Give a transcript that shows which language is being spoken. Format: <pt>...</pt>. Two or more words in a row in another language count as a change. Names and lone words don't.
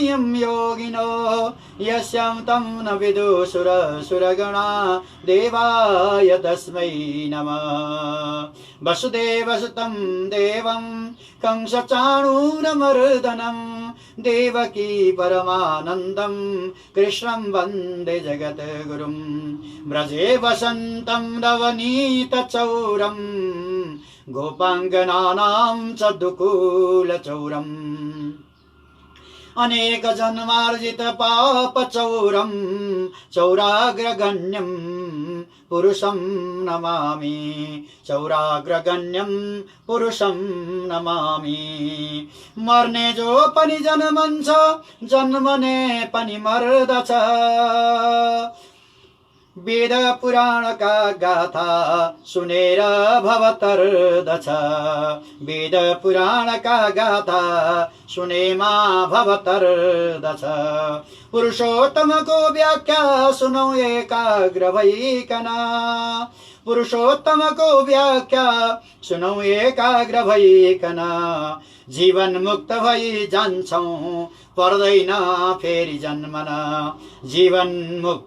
<sa>यं योगिनो यस्यां तं न विदुषुरगणा देवाय तस्मै नमः वसुदेवसुतं देवं कंसचाणूरमर्दनं देवकी परमानन्दं कृष्णं वन्दे जगद्गुरुं व्रजे वसन्तं नवनीतचौरं गोपाङ्गनानां च दुकूलचौरम् अनेक जन्मार्जित पापचौरं चौराग्रगण्यं पुरुषं नमामि चौराग्रगण्यं पुरुषं नमामि</sa> <ne>मरने जो पनि जन्मन्छ जन्मने पनि मर्दछ वेद पुराण का गाथा सुनेर भवतर्दछ वेद पुराण का गाथा सुनेमा भवतर्दछ पुरुषोत्तम को व्याख्या सुनो एकाग्र भइकन पुरुषोत्तम को व्याख्या सुनौ एकाग्र भइकन जीवन मुक्त भई जान्छौं पर्दैन फेरि जन्मन जीवन मुक्त</ne>